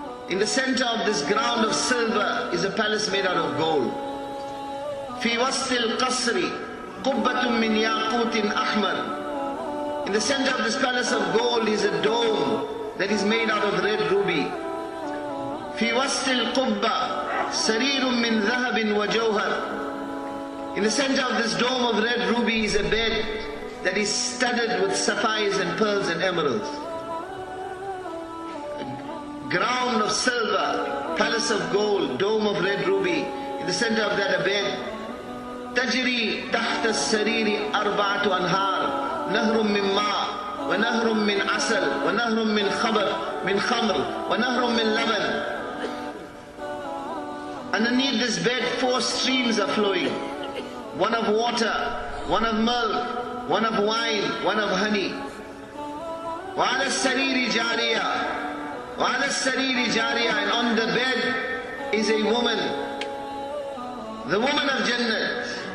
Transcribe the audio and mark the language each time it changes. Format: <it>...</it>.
<en>In the center of this ground of silver is a palace made out of gold.</en> <ar>Fi wastil qasri qubbatun min yaqutin ahmar.</ar> <en>In the center of this palace of gold is a dome that is made out of red ruby.</en> <ar>في وسط القبة سرير من ذهب وجوهر.</ar> <en>In the center of this dome of red ruby is a bed that is studded with sapphires and pearls and emeralds. A ground of silver, palace of gold, dome of red ruby. In the center of that a bed.</en> <ar>تجري تحت السرير أربعة أنهار نهر من ماء ونهر من عسل ونهر من خمر ونهر من لبن.</ar> <en>Underneath this bed, 4 streams are flowing. One of water, one of milk, one of wine, one of honey.</en> <ar>وَعَلَى السَّرِيرِ جَارِيَةٌ وَعَلَى السَّرِيرِ جَارِيَةٌ.</ar> <en>And on the bed is a woman, the woman of Jannat.</en>